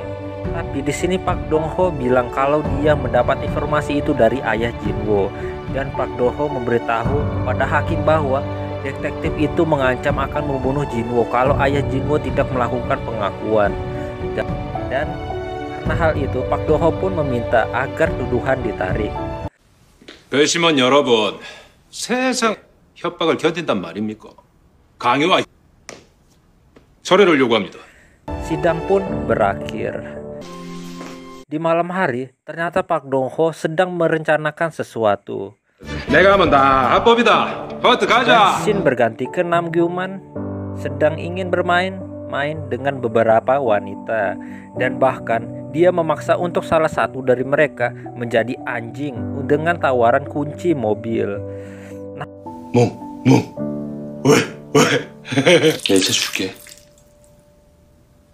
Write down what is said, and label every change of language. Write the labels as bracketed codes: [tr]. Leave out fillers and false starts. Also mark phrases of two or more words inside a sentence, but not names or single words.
[id] Tapi di sini Park Dong-ho bilang kalau dia mendapat informasi itu dari ayah Jinwo, dan Park Dong-ho memberitahu kepada hakim bahwa detektif itu mengancam akan membunuh Jinwo kalau ayah Jinwo tidak melakukan pengakuan. Dan karena hal itu Park Dong-ho pun meminta agar tuduhan ditarik. [ko] 배심원 여러분, 세상 협박을 견딘단 말입니까? 강요와 철회를 요구합니다. [id] Sidang pun berakhir. Di malam hari, ternyata Park Dong-ho sedang merencanakan sesuatu. [ko] 내가 하면 다 합법이다. 버트 [id] Dan [ko] 가자. [id] Shin berganti ke Nam Gyu-man sedang ingin bermain-main dengan beberapa wanita, dan bahkan dia memaksa untuk salah satu dari mereka menjadi anjing dengan tawaran kunci mobil. [ko] 왜? 야, 이제 줄게.